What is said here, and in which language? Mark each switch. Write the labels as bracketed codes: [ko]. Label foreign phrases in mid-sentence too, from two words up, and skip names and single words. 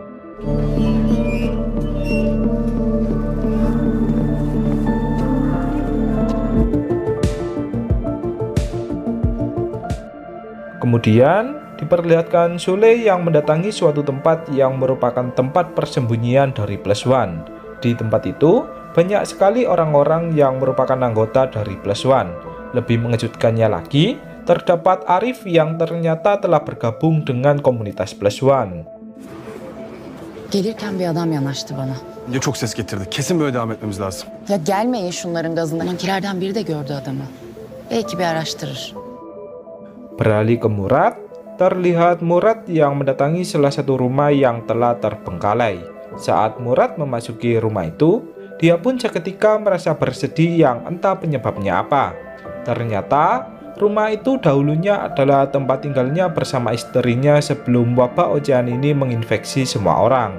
[id] Kemudian diperlihatkan Sule yang mendatangi suatu tempat yang merupakan tempat persembunyian dari Plus One. Di tempat itu banyak sekali orang-orang yang merupakan anggota dari Plus One. Lebih mengejutkannya lagi, terdapat Arif yang ternyata telah bergabung dengan komunitas Plus One. [tr] Gelirken bir adam yanaştı bana. Ya çok ses getirdi. Kesin böyle devam etmemiz lazım. Ya gelmeyin şunların gazına. Mankilerden biri de gördü adamı. Belki bir araştırır. [id] Beralih ke Murad, terlihat Murad yang mendatangi salah satu rumah yang telah terbengkalai. Saat Murad memasuki rumah itu, dia pun seketika merasa bersedih yang entah penyebabnya apa. Ternyata, rumah itu dahulunya adalah tempat tinggalnya bersama istrinya sebelum wabah ocehan ini menginfeksi semua orang.